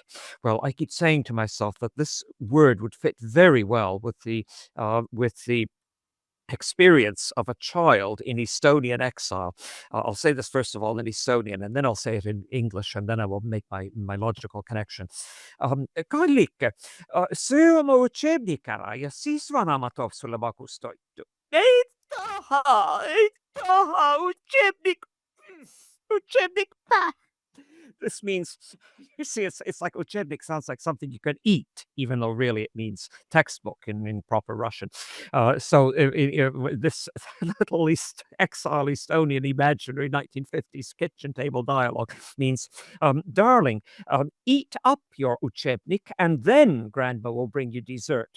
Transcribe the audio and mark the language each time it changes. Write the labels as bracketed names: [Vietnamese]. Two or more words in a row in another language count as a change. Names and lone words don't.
[English] Well, I keep saying to myself that this word would fit very well with the experience of a child in Estonian exile. I'll say this first of all in Estonian, and then I'll say it in English, and then I will make my logical connection. [Estonian] Kallik, söö oma učebnik ära ja siis vanaema toob sulle magustoitu. Ei taha, učebnik, učebnik. [English] This means, you see, it's like učebnik sounds like something you can eat, even though really it means textbook in proper Russian. So this little exile Estonian imaginary 1950s kitchen table dialogue means, darling, eat up your učebnik, and then grandma will bring you dessert.